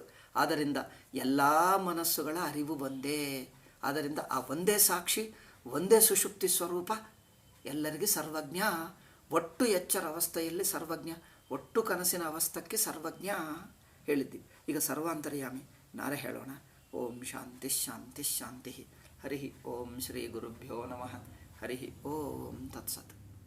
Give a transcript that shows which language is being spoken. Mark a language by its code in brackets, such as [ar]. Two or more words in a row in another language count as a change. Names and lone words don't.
[kn] ಆದ್ದರಿಂದ ಎಲ್ಲ ಮನಸ್ಸುಗಳ ಅರಿವು ಒಂದೇ. ಆದ್ದರಿಂದ ಆ ಒಂದೇ ಸಾಕ್ಷಿ, ಒಂದೇ ಸುಷುಪ್ತಿ ಸ್ವರೂಪ ಎಲ್ಲರಿಗೆ ಸರ್ವಜ್ಞ. ಒಟ್ಟು ಎಚ್ಚರ ಅವಸ್ಥೆಯಲ್ಲಿ ಸರ್ವಜ್ಞ, ಒಟ್ಟು ಕನಸಿನ ಅವಸ್ಥಕ್ಕೆ ಸರ್ವಜ್ಞ ಹೇಳಿದ್ವಿ. ಈಗ ಸರ್ವಾಂತರ್ಯಾಮಿ ನಾಳೆ ಹೇಳೋಣ. [sa] ಓಂ ಶಾಂತಿ ಶಾಂತಿ ಶಾಂತಿ. ಹರಿ ಓಂ ಶ್ರೀ ಗುರುಭ್ಯೋ ನಮಃ. ಹರಿ ಓಂ ತತ್ಸತ್.